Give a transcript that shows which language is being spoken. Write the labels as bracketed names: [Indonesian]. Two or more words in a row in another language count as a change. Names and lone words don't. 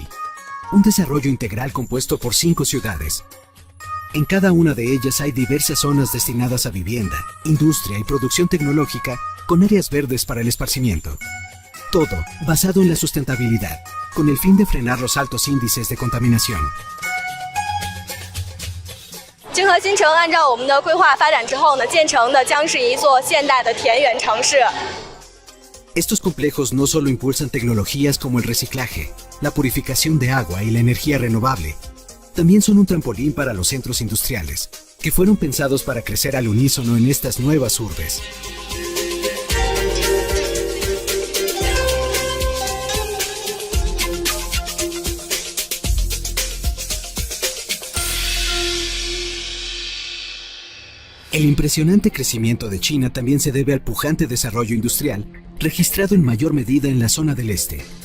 [Spanish] Un desarrollo integral compuesto por 5 ciudades. En cada una de ellas hay diversas zonas destinadas a vivienda, industria y producción tecnológica con áreas verdes para el esparcimiento. Todo basado en la sustentabilidad, con el fin de frenar los altos índices de contaminación. [Chinese] 金河新城按照我们的规划发展之后呢，建成的将是一座现代的田园城市。 [Spanish] Estos complejos no solo impulsan tecnologías como el reciclaje, la purificación de agua y la energía renovable, también son un trampolín para los centros industriales, que fueron pensados para crecer al unísono en estas nuevas urbes. El impresionante crecimiento de China también se debe al pujante desarrollo industrial, registrado en mayor medida en la zona del este.